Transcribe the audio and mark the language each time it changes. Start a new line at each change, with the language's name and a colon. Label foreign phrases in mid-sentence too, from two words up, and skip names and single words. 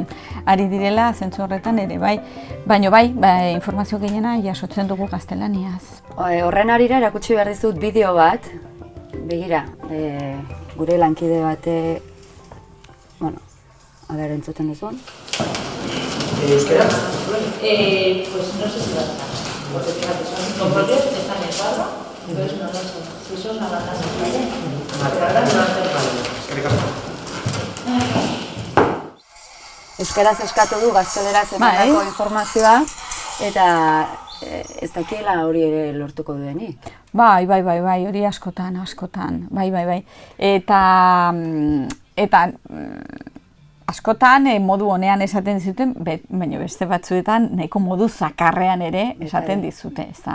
Basque: Ari direla zentzu horretan ere bai. Baina informazio gehiena jasotzen dugu gaztelaniaz. Horren arira erakutsi behar dizut bideo bat. Begira, gure lankide bate, entzuten duzun.
Spanish: ¿Euskera? Pues no sé si va a estar. Porque fíjate, son propios, están en cuadro, entonces no lo sé. Si sos una banda de calle, pero ahora no va a estar.
Basque: Euskaraz eskatu du gazteleraz emandako informazioa, eta ez dakiela hori ere lortuko duenik. Bai, hori askotan. Bai. Eta askotan modu honean esaten zuten, baina beste batzuetan nahiko modu zakarrean ere esaten dizute, ezta?